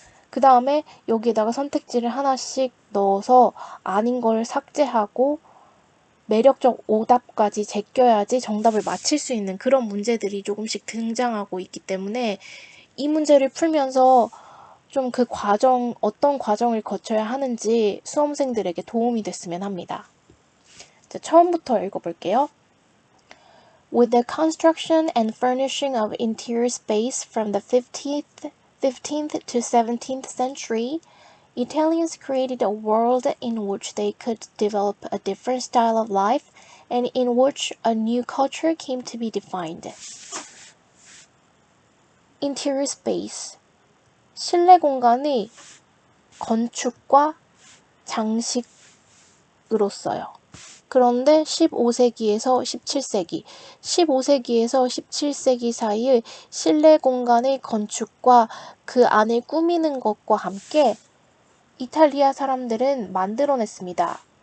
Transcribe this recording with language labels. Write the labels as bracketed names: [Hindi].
[Korean] 그 다음에 여기에다가 선택지를 하나씩 넣어서 아닌 걸 삭제하고 매력적 오답까지 제껴야지 정답을 맞힐 수 있는 그런 문제들이 조금씩 등장하고 있기 때문에 이 문제를 풀면서 좀 그 과정, 어떤 과정을 거쳐야 하는지 수험생들에게 도움이 됐으면 합니다. 자, 처음부터 읽어볼게요. [English] With the construction and furnishing of interior space from the 15th to 17th century, Italians created a world in which they could develop a different style of life and in which a new culture came to be defined. Interior space. [Korean] 실내 공간의 건축과 장식으로써요. 그런데 15세기에서 17세기, 15세기에서 17세기 사이의 실내 공간의 건축과 그 안을 꾸미는 것과 함께 이탈리아 사람들은 만들어냈습니다.